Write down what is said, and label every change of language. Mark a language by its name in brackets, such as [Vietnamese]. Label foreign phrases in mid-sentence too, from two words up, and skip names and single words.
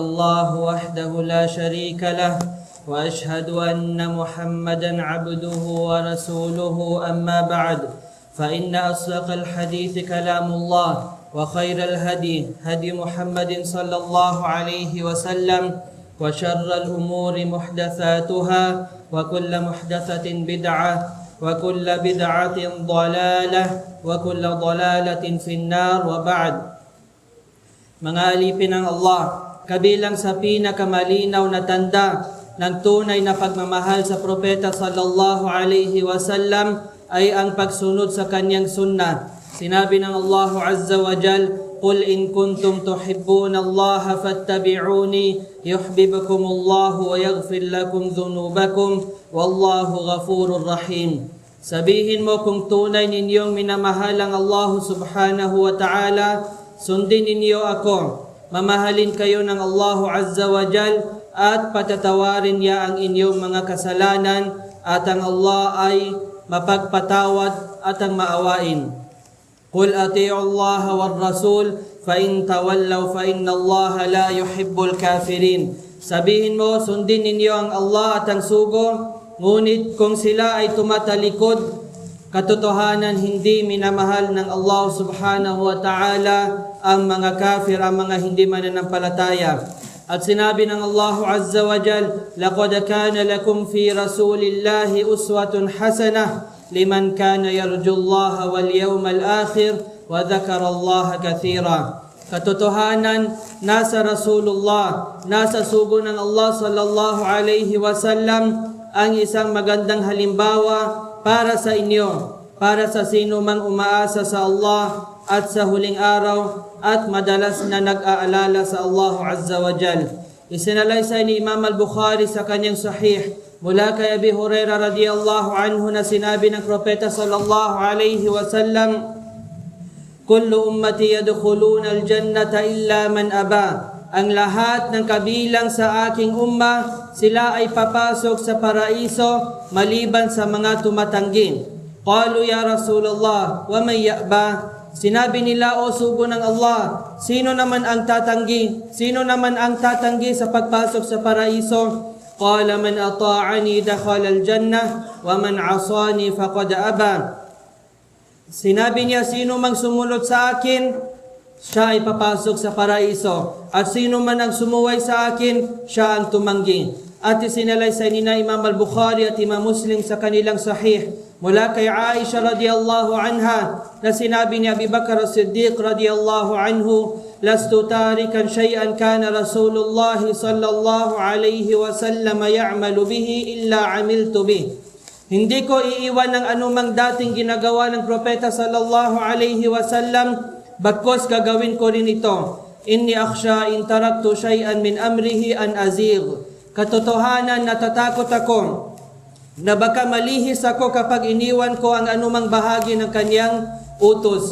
[Arabic] الله وحده لا شريك له وأشهد أن محمدا عبده ورسوله أما بعد فإن أصدق الحديث كلام الله وخير الهدي هدي محمد صلى الله عليه وسلم وشر الأمور محدثاتها وكل محدثة بدعة وكل بدعة ضلالة وكل ضلالة في النار وبعد. [Filipino] Mga alipin ng Allah, kabilang sa pinakamalinaw na tanda ng tunay na pagmamahal sa propeta [Arabic] صلى الله عليه وسلم [Filipino] ay ang pagsunod sa kanyang sunnah. Sinabi ng [Arabic] الله عز وجل قل إن كنتم تحبون الله فاتبعوني يحببكم الله ويغفر لكم ذنوبكم والله غفور رحيم." [Filipino] Sabihin mo kung tunay ninyong minamahal ang Allah [Arabic] سبحانه وتعالى, [Filipino] sundin ninyo ako. Mamahalin kayo ng Allah [Arabic] عز وجل [Filipino] at patatawarin niya ang inyong mga kasalanan at ang Allah ay mapagpatawad at ang maawain. [Arabic] قل أطيعوا الله والرسول فإن تولوا فإن الله لا يحب الكافرين. [Filipino] Sabihin mo, sundin ninyo ang Allah at ang sugo, ngunit kung sila ay tumatalikod, katotohanan hindi minamahal ng Allah [Arabic] سبحانه وتعالى [Filipino] ang mga kafir, ang mga hindi mananampalataya. At sinabi ng [Arabic] الله عز وجل لقد كان لكم في رسول الله أسوة حسنة لمن كان يرجو الله واليوم الآخر وذكر الله كثيرا." [Filipino] Katotohanan, nasa Rasulullah, nasa sugo ng Allah [Arabic] صلى الله عليه وسلم [Filipino] ang isang magandang halimbawa para sa inyo, para sa sino mang umaasa sa Allah at sa huling araw at madalas na nag-aalala sa Allah [Arabic] عز وجل. [Filipino] Isinalaysay ni Imam al-Bukhari sa kanyang sahih mula kay Abi Hurairah [Arabic] رضي الله عنه [Filipino] na sinabi ng propeta [Arabic] صلى الله عليه وسلم, "كل أمتي يدخلون الجنة إلا من أبى." [Filipino] Ang lahat ng kabilang sa aking umma, sila ay papasok sa paraiso maliban sa mga tumatanggi. [Arabic] قالوا يا رسول الله ومن يأبى? [Filipino] Sinabi nila, o sugo ng Allah, sino naman ang tatanggi? Sino naman ang tatanggi sa pagpasok sa paraiso? [Arabic] قال من أطاعني دخل الجنة ومن عصاني فقد أبى. [Filipino] Sinabi niya, sino mang sumunod sa akin, siya ay papasok sa paraiso. At sino man ang sumuway sa akin, siya ang tumanggi. At isinalaysay ni Imam al-Bukhari at Imam Muslim sa kanilang sahih mula kay Aisha [Arabic] رضي الله عنها [Filipino] na sinabi ni Abi Bakr as-Siddiq [Arabic] رضي الله عنه, "لست تاركا شيئا كان رسول الله صلى الله عليه وسلم يعمل به إلا عملت به." [Filipino] Hindi ko iiwan ng anumang dating ginagawa ng propeta [Arabic] صلى الله عليه وسلم, [Filipino] bagkos gagawin ko rin ito. [Arabic] إني أخشى إن تركت شيئا من أمره أن أزيغ. [Filipino] Katotohanan, natatakot ako na baka malihis ako kapag iniwan ko ang anumang bahagi ng kanyang utos.